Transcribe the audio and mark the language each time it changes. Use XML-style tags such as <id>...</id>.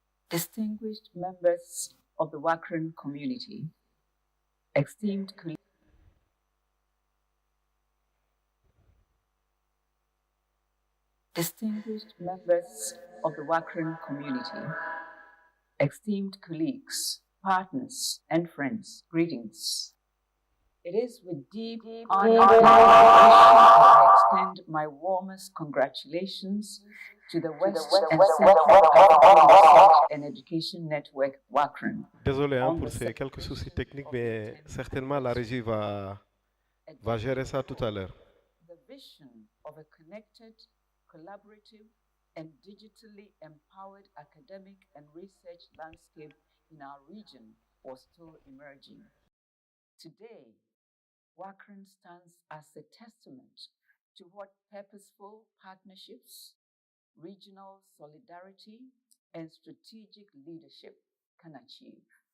<en>Distinguished members of the WACREN community, esteemed colleagues, distinguished members of the WACREN community, esteemed colleagues, partners, and friends, greetings. It is with deep honor and admiration that I extend my warmest congratulations to the West and Central African Research and Education Network, WACREN.</en> <fr>Désolé hein, pour ces quelques soucis techniques, mais certainement la régie va gérer ça tout à l'heure.</fr> <en>The vision of a connected, collaborative, and digitally empowered academic and research landscape in our region was still emerging. Today, WACREN stands as a testament to what purposeful partnerships, regional solidarity, and strategic leadership can achieve.</en>